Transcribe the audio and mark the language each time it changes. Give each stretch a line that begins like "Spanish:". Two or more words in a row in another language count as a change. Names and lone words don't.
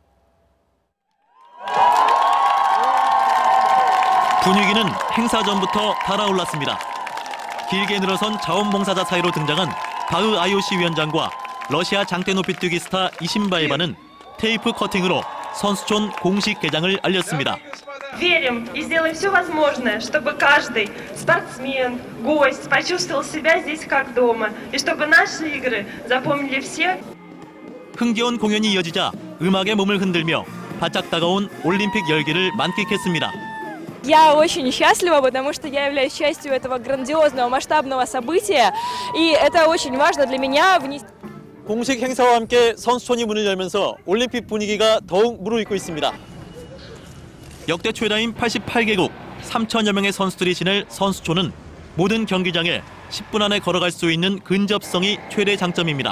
Korean: 분위기는 행사 전부터 달아올랐습니다. 길게 늘어선 자원봉사자 사이로 등장한 바흐 IOC 위원장과 러시아 장대 높이뛰기 스타 이신바에바는 테이프 커팅으로 선수촌 공식 개장을 알렸습니다.
Russian: Верим и сделаем все возможное, чтобы каждый спортсмен, гость почувствовал себя здесь как дома, и чтобы наши игры запомнили все.
Korean: 흥겨운 공연이 이어지자 음악에 몸을 흔들며 바짝 다가온 올림픽 열기를 만끽했습니다.
Russian: Я очень счастлива, потому что я являюсь частью этого грандиозного масштабного события, и это очень важно для меня.
Korean: 공식 행사와 함께 선수촌이 문을 열면서 올림픽 분위기가 더욱 무르익고 있습니다. 역대 최다인 88개국 3천여 명의 선수들이 지낼 선수촌은 모든 경기장에 10분 안에 걸어갈 수 있는 근접성이 최대 장점입니다.